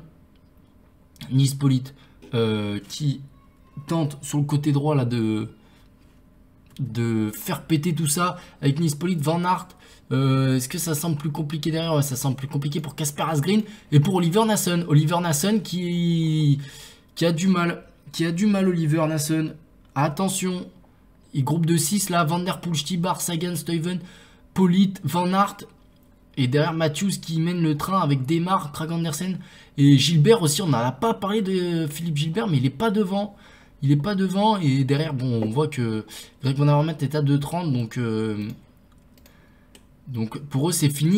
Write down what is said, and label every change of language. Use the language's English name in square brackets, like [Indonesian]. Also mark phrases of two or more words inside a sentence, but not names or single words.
[French] Nils Politt qui tente sur le côté droit là de faire péter tout ça avec Nils Politt, Van Aert. Est-ce que ça semble plus compliqué derrière? Ouais, ça semble plus compliqué pour Kasper Asgreen et pour Oliver Naesen. Oliver Naesen qui a du mal. Oliver Naesen. Attention, il groupe de 6 là. Van Der Poel, Stybar, Sagan, Stuyven, Politt, Van Aert. Et derrière Matthews qui mène le train avec Demar, Kragh Andersen et Gilbert aussi. On n'a pas parlé de Philippe Gilbert, mais il n'est pas devant. Et derrière, bon, on voit que Greg Van Avermaet est à 2,30. Donc pour eux, c'est fini.